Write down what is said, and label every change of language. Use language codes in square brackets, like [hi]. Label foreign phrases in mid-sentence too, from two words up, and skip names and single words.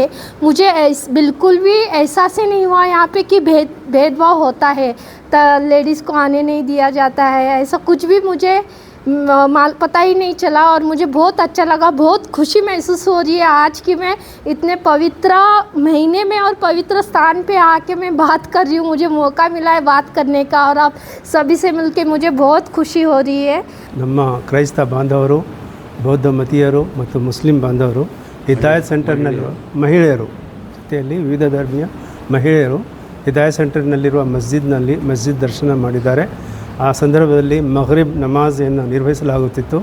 [hi] मुझे बिल्कुल भी एहसास ही नहीं हुआ यहाँ पे कि भेदभाव होता है, तो लेडीज़ को आने नहीं दिया जाता है, ऐसा कुछ भी मुझे पता ही नहीं चला. और मुझे बहुत अच्छा लगा, बहुत खुशी महसूस हो रही है आज कि मैं इतने पवित्र महीने में और पवित्र स्थान पे आके मैं बात कर रही हूँ. मुझे मौका मिला है बात करने का, और आप सभी से मिलके मुझे बहुत खुशी हो रही है. [kn] ನಮ್ಮ ಕ್ರೈಸ್ತ ಬಾಂಧವರು, ಬೌದ್ಧ ಮತೀಯರು ಮತ್ತು ಮುಸ್ಲಿಂ ಬಾಂಧವರು ಹಿದಾಯತ್ ಸೆಂಟರ್ನಲ್ಲಿ ಮಹಿಳೆಯರು ಜೊತೆಯಲ್ಲಿ ವಿವಿಧ ಧರ್ಮೀಯ ಮಹಿಳೆಯರು ಹಿದಾಯತ್ ಸೆಂಟರ್ನಲ್ಲಿರುವ ಮಸ್ಜಿದ್ ದರ್ಶನ ಮಾಡಿದ್ದಾರೆ. ಆ ಸಂದರ್ಭದಲ್ಲಿ ಮಗ್ರಿಬ್ ನಮಾಜನ್ನು ನಿರ್ವಹಿಸಲಾಗುತ್ತಿತ್ತು.